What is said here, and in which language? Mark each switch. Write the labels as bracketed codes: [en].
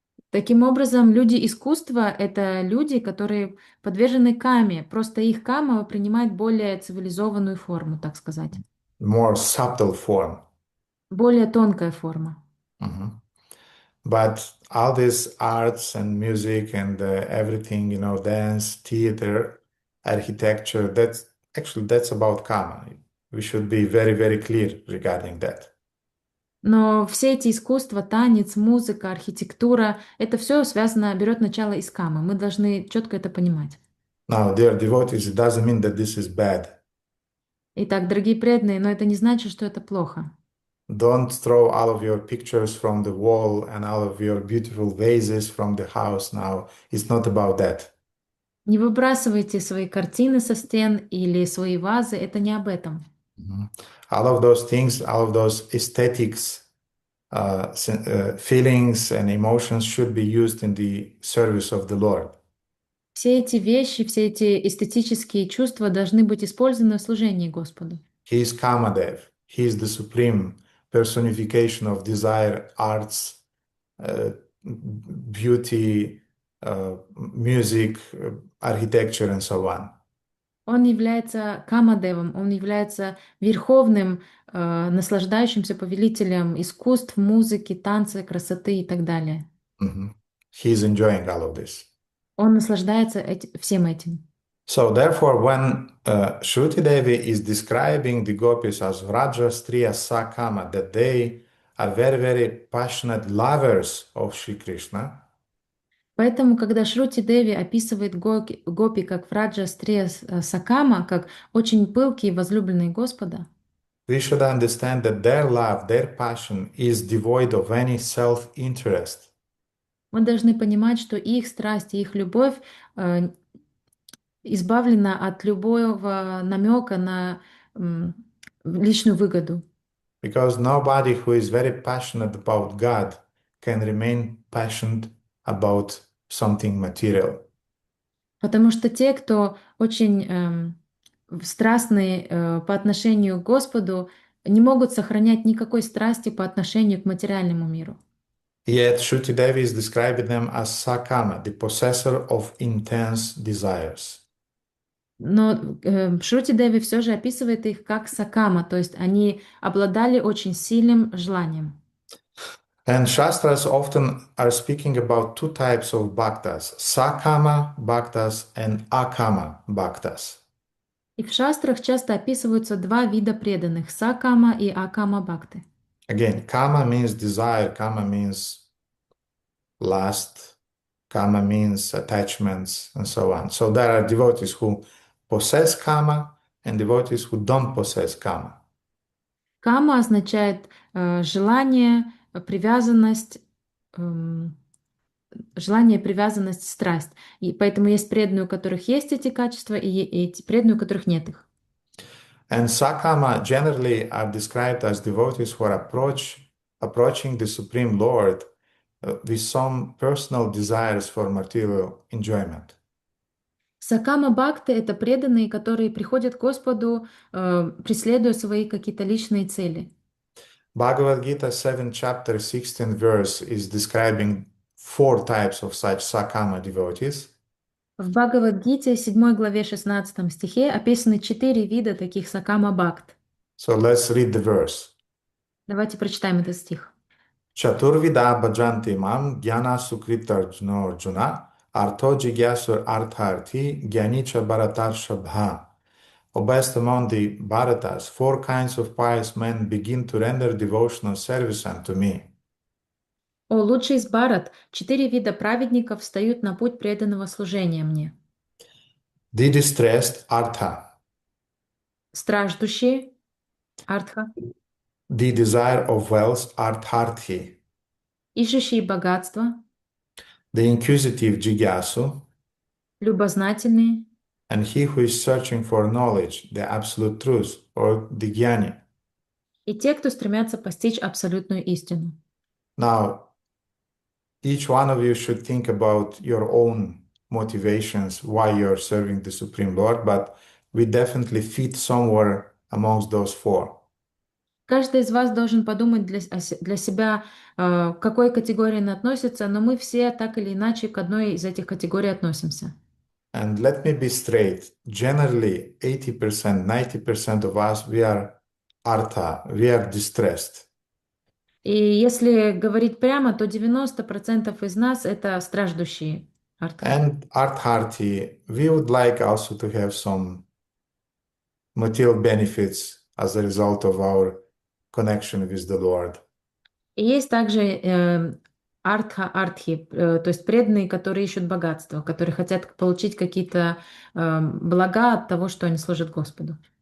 [ru] Таким образом, люди искусства — это люди, которые подвержены каме, просто их кама принимает более цивилизованную форму, так сказать, [en] More subtle form. [ru] более тонкая форма. Mhm. [en] But all these arts and music and everything, dance, theater, architecture, that's about karma. We should be very, very clear regarding that. [ru] Но все эти искусства, танец, музыка, архитектура — это все связано, берет начало из камы. Мы должны четко это понимать. [en] Now, dear devotees, it doesn't mean that this is bad. [ru] Итак, дорогие преданные, но это не значит, что это плохо. [en] Don't throw all of your pictures from the wall and all of your beautiful vases from the house now. It's not about that. [ru] Не выбрасывайте свои картины со стен или свои вазы, это не об этом. Mhm. [en] All of those things, all of those aesthetics, feelings and emotions should be used in the service of the Lord. [ru] Все эти вещи, все эти эстетические чувства должны быть использованы в служении Господу. [en] He is Kamadev. He is the supreme personification of desire, arts, beauty, music, architecture, and so on. [ru] Он является Камадевом, он является верховным, наслаждающимся повелителем искусств, музыки, танца, красоты и так далее. Mhm. [en] He is enjoying all of this. [ru] Он наслаждается всем этим. [en] So, therefore, when Shruti Devi is describing the gopis as [sa] Vraja, Striya, Sakama, [en] that they are very, very passionate lovers of Sri Krishna, [ru] Поэтому, когда Шрути Деви описывает гопи как [sa] Враджа, Стрия, Сакама, [ru] как очень пылкие возлюбленные Господа, [en] we should understand that their love, their passion is devoid of any self-interest. [ru] мы должны понимать, что их страсть и их любовь избавлена от любого намека на личную выгоду. [en] Because nobody who is very passionate about God can remain passionate about something material. [ru] Потому что те, кто очень страстны по отношению к Господу, не могут сохранять никакой страсти по отношению к материальному миру. [en] Yet Shruti Devi is describing them as Sakama, the possessor of intense desires. [ru] Но Шрути Деви все же описывает их как сакама, то есть они обладали очень сильным желанием. [en] And Shastras often are speaking about two types of bhaktas, Sakama bhaktas and Akama bhaktas. [ru] И в шастрах часто описываются два вида преданных — сакама и акама-бхакти. [en] Again, Kama means desire, Kama means lust, Kama means attachments, and so on. So there are devotees who possess Kama and devotees who don't possess Kama. [ru] Кама означает желание, привязанность, страсть. И поэтому есть преданные, у которых есть эти качества, и эти преданные, у которых нет их. [en] And Sakama generally are described as devotees who are approaching the Supreme Lord with some personal desires for material enjoyment. [ru] Сакама Бхакти — это преданные, которые приходят к Господу, преследуя свои какие-то личные цели. [en] Bhagavad Gita 7 chapter 16 verse is describing 4 types of such sakama devotees. [ru] В Бхагавад-гите, 7 главе 16 стихе, описаны 4 вида таких сакама-бхакт. [en] So let's read the verse. [ru] Давайте прочитаем этот стих. [sa] Chaturvida bhajanti mam jnana sukritarjuna arjuna artho jigyasur artharthi jnanicha bharatarshabha. [en] O best among the Bharatas, 4 kinds of pious men begin to render devotional service unto me. [ru] О, лучший из Бхарат, 4 вида праведников встают на путь преданного служения мне. [en] The distressed artha, [ru] Страждущие, артха, [en] the desire of wealth artharthi, [ru] ищущие богатство, [en] the inquisitive jigyasu, [ru] любознательные [en] and he who is searching for knowledge, the absolute truth, or the jnani. [ru] и те, кто стремятся постичь абсолютную истину. [en] Now, each one of you should think about your own motivations why you're serving the Supreme Lord, but we definitely fit somewhere amongst those 4. [ru] Каждый из вас должен подумать для себя, к какой категории он относится, но мы все так или иначе к одной из этих категорий относимся. [en] And let me be straight. Generally, 80%, 90% of us, we are artha, we are distressed. [ru] И если говорить прямо, то 90% из нас это страждущие. артха. [en] And artharthi, we would like also to have some material benefits as a result of our connection with the Lord. [ru] И есть также артхи, то есть преданные, которые ищут богатство, которые хотят получить какие-то блага от того, что они служат Господу.